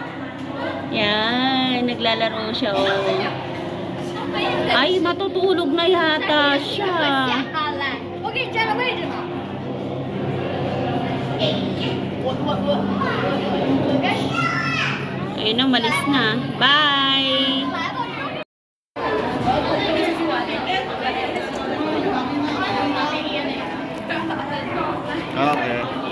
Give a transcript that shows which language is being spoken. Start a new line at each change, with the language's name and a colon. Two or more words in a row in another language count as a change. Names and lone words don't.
Filipino: Yan, naglalaro siya, oh. Ay, matutulog na yata siya.
Chinese: 下来，我给你占个位置呢。
Filipino: Ayun na, malis na.
English: Bye! Okay.